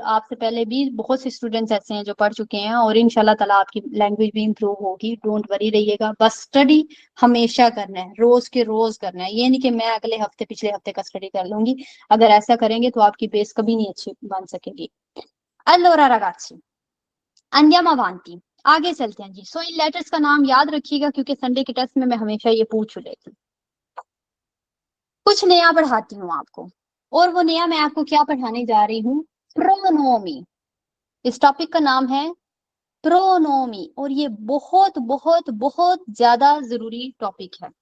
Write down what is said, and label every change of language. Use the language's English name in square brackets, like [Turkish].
[Hindi] आपसे पहले भी बहुत से स्टूडेंट्स ऐसे हैं जो पढ़ चुके हैं और इंशाल्लाह ताला आपकी लैंग्वेज भी इंप्रूव होगी। [English] don't worry [Hindi] रहिएगा, बस स्टडी हमेशा करना है, रोज के रोज करना है। ये नहीं कि मैं अगले हफ्ते पिछले हफ्ते का स्टडी कर लूंगी। अगर ऐसा करेंगे तो आपकी बेस कभी नहीं अच्छी बन सकेगी। [Italian] Allora ragazzi, andiamo avanti. [Hindi] आगे चलते हैं जी। सो इन लेटर्स का नाम याद रखिएगा क्योंकि संडे के टेस्ट में मैं हमेशा ये पूछ लेती हूँ। कुछ नया पढ़ाती हूँ आपको, और वो नया मैं आपको क्या पढ़ाने जा रही हूँ? प्रोनोमी। इस टॉपिक का नाम है प्रोनोमी और ये बहुत बहुत बहुत ज्यादा जरूरी टॉपिक है।